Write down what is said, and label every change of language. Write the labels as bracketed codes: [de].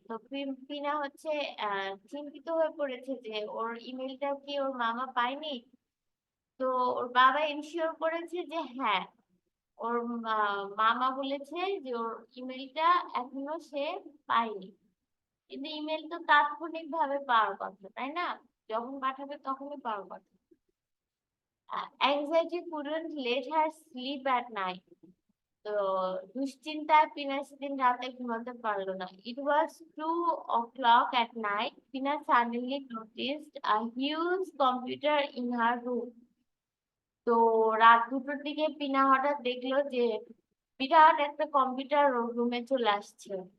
[bn] তো পিনা হচ্ছে চিন্তিত হয়ে পড়েছে যে ওর ইমেলটা কি ওর মামা পায়নি। তো ওর বাবা এনশিওর করেছে যে হ্যাঁ, ওর মামা বলেছে যে ওর ইমেলটা এখনো সে পায়নি। কিন্তু ইমেল তো তাৎক্ষণিক ভাবে পাওয়ার কথা, তাই না? যখন পাঠাবে তখনই পাওয়ার কথা। [en] Anxiety couldn't let her sleep at night. [bn] তো দুশ্চিন্তায় পিনা সেদিন রাতে ঘুমাতে পারলো না। [en] It was 2 o'clock at night. Pina suddenly noticed a huge computer in her room. [bn] তো রাত 2টোর দিকে পিনা হঠাৎ দেখলো যে বিরাট একটা কম্পিউটার রুমে চলে আসছে।